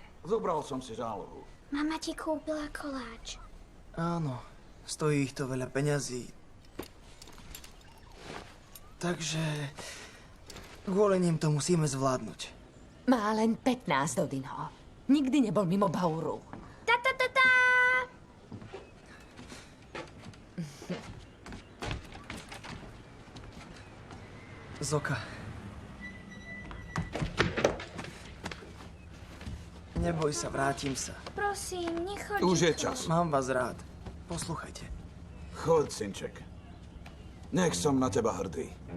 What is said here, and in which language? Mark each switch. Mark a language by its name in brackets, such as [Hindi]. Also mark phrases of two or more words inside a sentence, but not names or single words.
[Slovak] Zobral som si zálohu. Mama ti kúpila koláč. Áno, stojí ich to veľa peňazí. Takže kvôli nim to musíme zvládnuť. Má len 15, Dodino. Nikdy nebol mimo Bauru. Ta-ta-ta-ta! Zoka. Neboj sa, vrátim sa. Prosím, nechoď. Už je Chico. čas. Mám vás rád. Poslúchajte. Choď, synček. Nech som na teba hrdý.